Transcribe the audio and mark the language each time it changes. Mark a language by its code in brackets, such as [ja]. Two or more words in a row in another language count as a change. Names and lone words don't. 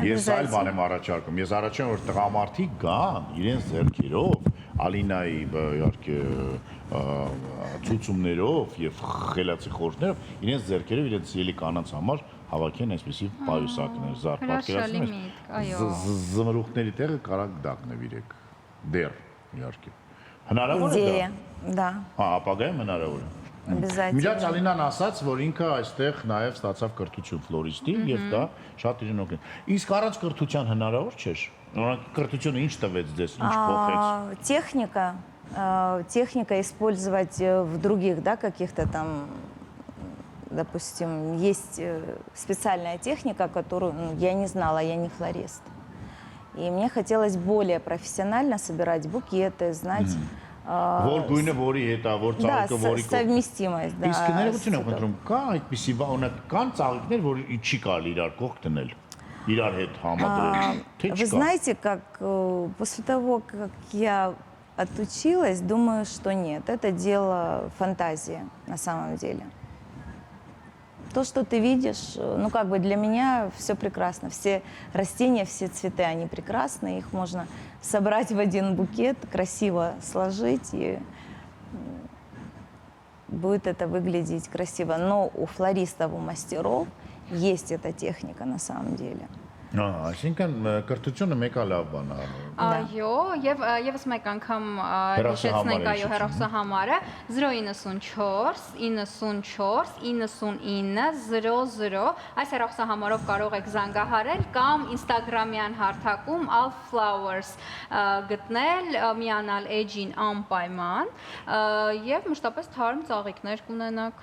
[hy] Ես այլ բան եմ առաջարկում։ Ես առաջարկում որ տղամարդիկ գան իրենց ձեռքերով Ալինայի իհարկե ցուցումներով եւ խելացի խորհուրդներով իրենց ձեռքերով իրենց ելի կանանց համար հավաքեն այսպեսի պայուսակներ, զար պատկերացնում եք։ Զմրուխտների տեղը կարակ դա կնվիրեք։ Դեռ իհարկե։ Հնարավոր է դա։ [ru] Да. [hy] Ապագայում հնարավոր է։ [ru] Обязательно. [hy] Միջած Ալինան ասաց, որ ինքը այստեղ նաև ստացավ կրթություն ֆլորիստի եւ դա շատ իրեն օգնել։ Իսկ առանց կրթության հնարավոր չէր։ Կրթությունը ինչ տվեց ձեզ, ինչ փոխեց։ [ru] Техника использовать в других, да, каких-то там допустим, есть специальная техника, которую я не знала, я не флорист. И мне хотелось более профессионально собирать букеты, знать... [hy] Որ գույնը որի հետ է, որ [ru] Да, [hy] ծաղիկը որի [ru] совместимость, да. [hy] Իսկ ներողություն եմ խնդրում, կա այդպիսի կան ծաղիկներ, որ չի կարելի իրար կողք դնել, իրար հետ համադրել, թե [ru] Вы [hy] չկա։ [ru] знаете, как после того, как я отучилась, думаю, что нет. Это дело фантазии на самом деле. То, что ты видишь, ну как бы для меня все прекрасно. Все растения, все цветы, они прекрасны. Их можно собрать в один букет, красиво сложить, и будет это выглядеть красиво. Но у флористов, у мастеров есть эта техника на самом деле. [hy] Այսինքն կրթությունը մեկա լավ բան է։ Այո, եւ եւս մեկ անգամ հիշեցնենք այո հեռախոսահամարը 094 94 99 00 այս հեռախոսահամարով կարող եք զանգահարել կամ Instagram-յան հարթակում Alf Flowers գտնել, միանալ էջին անպայման եւ մշտապես թարմ ծաղիկներ կունենաք։